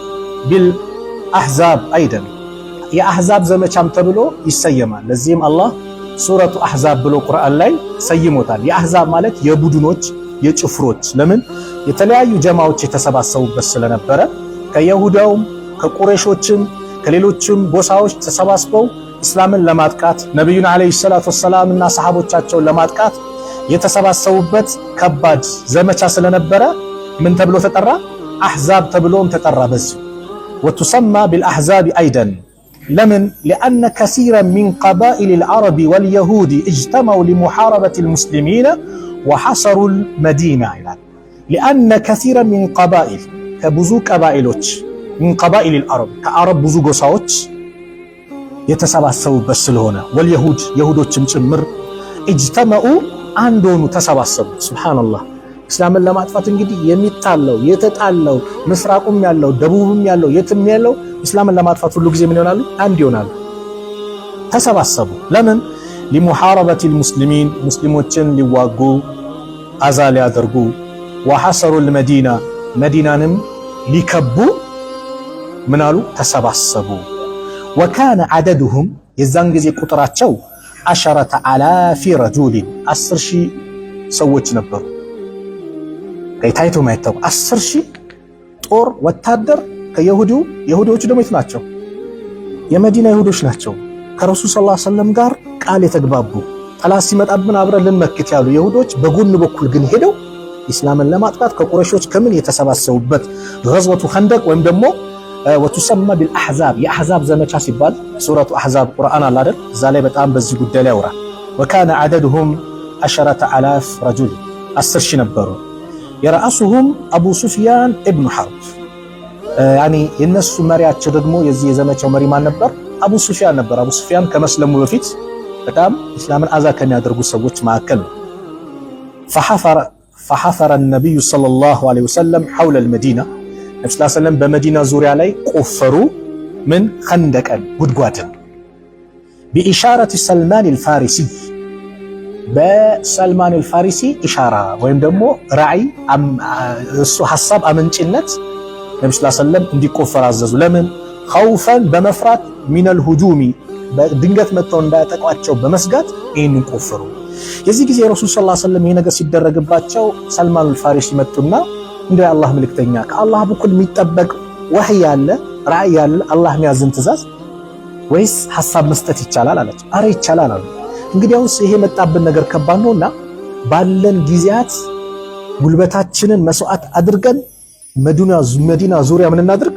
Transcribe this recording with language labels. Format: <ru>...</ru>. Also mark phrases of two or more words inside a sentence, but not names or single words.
<ar>بالأحزاب أيضا</ar> <am>የአሕዛብ ዘመቻም ተብሎ ይሰየማል። ለዚህም አላህ ሱረቱ አሕዛብ ብሎ ቁርአን ላይ ሰይሞታል። የአሕዛብ ማለት የቡድኖች የጭፍሮች፣ ለምን የተለያዩ ጀማዎች የተሰባሰቡበት ስለነበረ ከይሁዳውም ከቁረይሾችም ከሌሎችም ጎሳዎች ተሰባስበው እስላምን ለማጥቃት ነብዩን</am> <ar>عليه الصلاة والسلام</ar> <am>እና ሰሃቦቻቸውን ለማጥቃት የተሰባሰቡበት ከባድ ዘመቻ ስለነበረ ምን ተብሎ ተጠራ? አሕዛብ ተብሎም ተጠራ። በዚህ</am> <ar>وتسمى بالأحزاب أيضا</ar> <am>ለምን</am> <ar>لأن كثيرا من قبائل العرب واليهود اجتمعوا لمحاربة المسلمين وحصروا المدينة</ar> <am>ይላል።</am> <ar>لأن كثيرا من قبائل</ar> <am>ከብዙ ቀባኢሎች</am> <ar>من قبائل العرب</ar> <am>ከአረብ ብዙ ጎሳዎች የተሰባሰቡበት ስለሆነ واليهود ይሁዶችም ጭምር اجتمعوا አንድ ሆኑ ተሰባሰቡ። ሱብሃንአላህ እስላምን ለማጥፋት እንግዲህ የሚታለው የተጣለው ምስራቁም ያለው ደቡብም ያለው የትም ያለው እስላምን ለማጥፋት ሁሉ ጊዜ ምን ይሆናሉ? አንድ ይሆናሉ። ተሰባሰቡ። ለምን?</am> <ar>لمحاربة المسلمين</ar> <am>ሙስሊሞችን ሊዋጉ አዛ ሊያደርጉ</am> <ar>وحصروا المدينة</ar> <am>መዲናንም ሊከቡ ምን አሉ? ተሰባሰቡ።</am> <ar>وكان عددهم</ar> <am>የዛን ጊዜ ቁጥራቸው 10,000 رجل 10,000 ሰዎች ነበሩ። ታይቶ ማይታው 10,000 ጦር ወታደር ከይሁዶቹ ደግሞ የት ናቸው? የመዲና ይሁዶች ናቸው። ከረሱል</am> <ar>صلى الله عليه وسلم</ar> <am>ጋር ቃል የተግባቡ ጠላት ሲመጣብን አብረን ልንመክት ያሉ ይሁዶች በጎን በኩል ግን ሄደው እስላምን ለማጥቃት ከቁረይሾች ከምን የተሰባሰቡበት ገዝወቱ ኸንደቅ ወይም ደግሞ</am> <ar>وتسمى بالأحزاب</ar> <am>የአሕዛብ ዘመቻ ሲባል ሱረቱ አሕዛብ ቁርአን አለ አይደል? እዛ ላይ በጣም በዚህ ጉዳይ ላይ ያወራል።</am> <ar>وكان عددهم</ar> <am>10,000 رجل 10,000 ነበሩ። የራሱሁም አቡ ሱፊያን ኢብኑ ሐርብ ያኒ የነሱ መሪያቸው ደግሞ የዚህ የዘመቻው መሪ ማን ነበር? አቡ ሱፊያን ነበር። አቡ ሱፊያን ከመስለሙ በፊት በጣም እስላምን አዛ ከሚያደርጉ ሰዎች መካከል ነው።</am> <ar>فحفر النبي صلى الله عليه وسلم حول المدينة</ar> <am>ነብዩ</am> <ar>صلى الله عليه وسلم</ar> <am>በመዲና ዙሪያ ላይ ቆፈሩ ምን ኸንደቀን ጉድጓድን</am> <ar>بإشارة سلمان الفارسي</ar> <am>በሰልማን አልፋሪሲ ኢሻራ ወይም ደግሞ ራዕይ እሱ ሐሳብ አመንጭነት ነብዩ</am> <ar>صلى الله عليه وسلم</ar> <am>እንዲቆፈር አዘዙ። ለምን? ኸውፈን በመፍራት</am> <ar>من الهجوم</ar> <am>በድንገት መጥተው እንዳያጠቋቸው በመስጋት ይህንን ቆፈሩ። የዚህ ጊዜ ረሱል</am> <ar>صلى الله عليه وسلم</ar> <am>ይሄ ነገር ሲደረግባቸው ሰልማን አልፋሪሲ መጡና እንደ አላህ መልእክተኛ ከአላህ በኩል የሚጠበቅ ወህይ ያለ ራዕይ ያለ አላህ የሚያዝን ትእዛዝ ወይስ ሐሳብ መስጠት ይቻላል አላቸው። አረ ይቻላል አሉ። እንግዲያውስ ይሄ መጣብን ነገር ከባድ ነውና ባለን ጊዜያት ጉልበታችንን መስዋዕት አድርገን መዲና ዙሪያ ምን እናድርግ?</am>